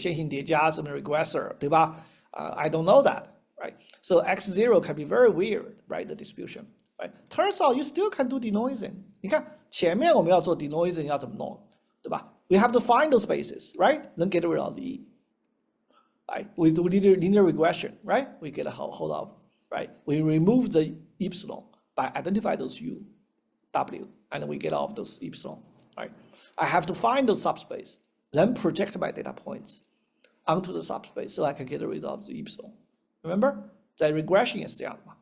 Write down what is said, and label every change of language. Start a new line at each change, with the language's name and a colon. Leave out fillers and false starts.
Chinese: 线性叠加什么 regressor， 对吧？
English: I don't know that, right? So x0 can be very weird, right? The distribution, right? Turns out you still can do denoising.
Chinese: 你看前面我们要做 denoising 要怎么弄，对吧？
English: We have to find those spaces, right? Then get rid of the e, right? We do linear regression, right? We get a hold of, right? We remove the epsilon by identify those u, w, and we get off those epsilon, right? I have to find those subspace, then project my data points onto the subspace so I can get rid of the epsilon. Remember? The regression is there.